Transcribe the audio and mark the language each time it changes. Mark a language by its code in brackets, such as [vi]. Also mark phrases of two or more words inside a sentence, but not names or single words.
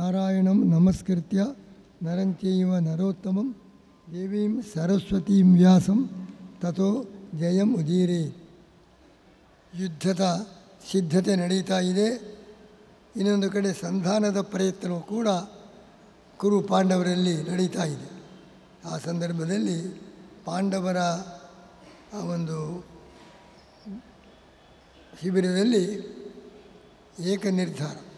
[sa] ನಾರಾಯಣಂ ನಮಸ್ಕೃತ್ಯ ನರಂಚೈವ ನರೋತ್ತಮಂ ದೇವೀಂ ಸರಸ್ವತೀಂ ವ್ಯಾಸಂ ತಥೋ ಜಯಂ ಉದೀರೆ. [kn] ಯುದ್ಧದ ಸಿದ್ಧತೆ ನಡೀತಾ ಇದೆ. ಇನ್ನೊಂದು ಕಡೆ ಸಂಧಾನದ ಪ್ರಯತ್ನವೂ ಕೂಡ ಕುರು ಪಾಂಡವರಲ್ಲಿ ನಡೀತಾ ಇದೆ. ಆ ಸಂದರ್ಭದಲ್ಲಿ ಪಾಂಡವರ ಆ ಒಂದು ಶಿಬಿರದಲ್ಲಿ ಏಕ ನಿರ್ಧಾರ,